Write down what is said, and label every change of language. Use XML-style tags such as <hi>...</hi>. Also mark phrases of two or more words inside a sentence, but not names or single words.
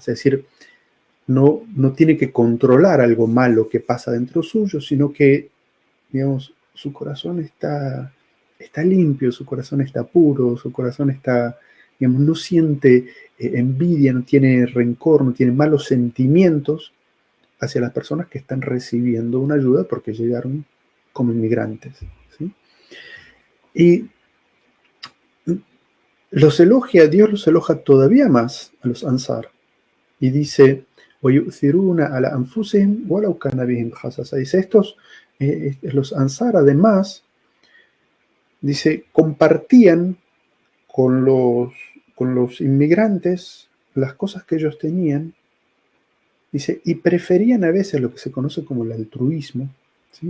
<es>Es decir, no tiene que controlar algo malo que pasa dentro suyo, sino que, digamos, su corazón está limpio, su corazón está puro, su corazón está, digamos, no siente envidia, no tiene rencor, no tiene malos sentimientos hacia las personas que están recibiendo una ayuda porque llegaron como inmigrantes, ¿sí? Y Dios los elogia todavía más a los Ansar. Y dice,</es> <ar>وَيُؤْثِرُونَ عَلَى أَنفُسِهِمْ وَلَوْ كَانَ بِهِمْ خَصَاصَةٌ.</ar> <es>Dice, los Ansar además, dice, compartían con los inmigrantes las cosas que ellos tenían, dice, y preferían a veces lo que se conoce como el altruismo, ¿sí?</es>